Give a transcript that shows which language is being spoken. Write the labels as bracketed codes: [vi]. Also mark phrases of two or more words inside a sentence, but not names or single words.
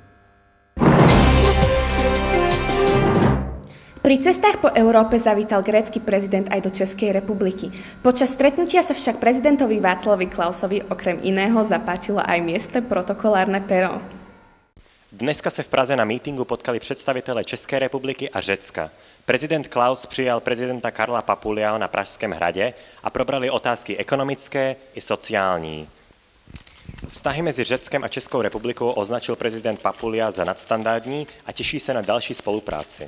[sk] Pri cestách po Európe zavítal grécky prezident aj do Českej republiky. Počas stretnutia sa však prezidentovi Václavovi Klausovi okrem iného zapáčilo aj miestne protokolárne pero. [cs] Dneska se v Praze na mítingu potkali představitelé České republiky a Řecka. Prezident Klaus přijal prezidenta Karla Papuliaho na Pražském hradě a probrali otázky ekonomické i sociální. Vztahy mezi Řeckem a Českou republikou označil prezident Papulia za nadstandardní a těší se na další spolupráci.